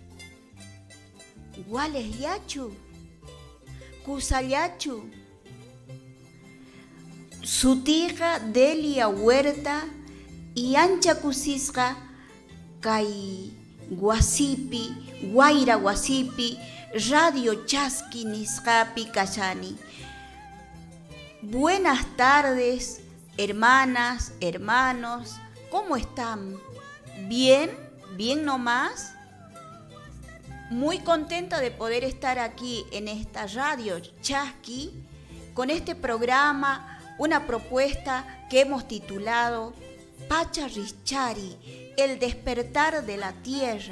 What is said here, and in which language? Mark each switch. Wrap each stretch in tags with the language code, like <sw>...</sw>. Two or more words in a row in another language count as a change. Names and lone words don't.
<qu>Wales yachu, kusallachu. Sutiqa Delia Huerta y ancha kusisqa kay wasipi, Guaira wasipi, Radio Chasqui nisqapi kashani.</qu> <es>Buenas tardes, hermanas, hermanos, ¿cómo están? ¿Bien? ¿Bien nomás? Muy contenta de poder estar aquí en esta Radio Chasqui con este programa, una propuesta que hemos titulado Pacha Richari, el despertar de la tierra.</es>